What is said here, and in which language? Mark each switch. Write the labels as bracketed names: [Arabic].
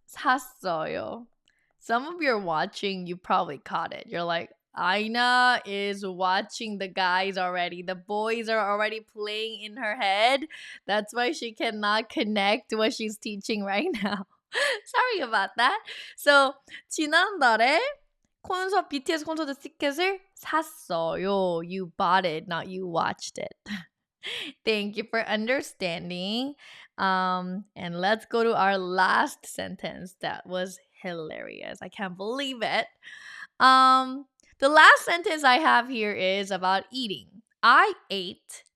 [Korean] 샀어요. [English] Some of you are watching, you probably caught it. You're like, Aina is watching the guys already. The boys are already playing in her head. That's why she cannot connect to what she's teaching right now. Sorry about that. [Korean] So, 지난달에 BTS 콘서트 티켓을 샀어요. [English] You bought it, not you watched it. Thank you for understanding. And let's go to our last sentence. That was hilarious. I can't believe it. The last sentence I have here is about eating. I ate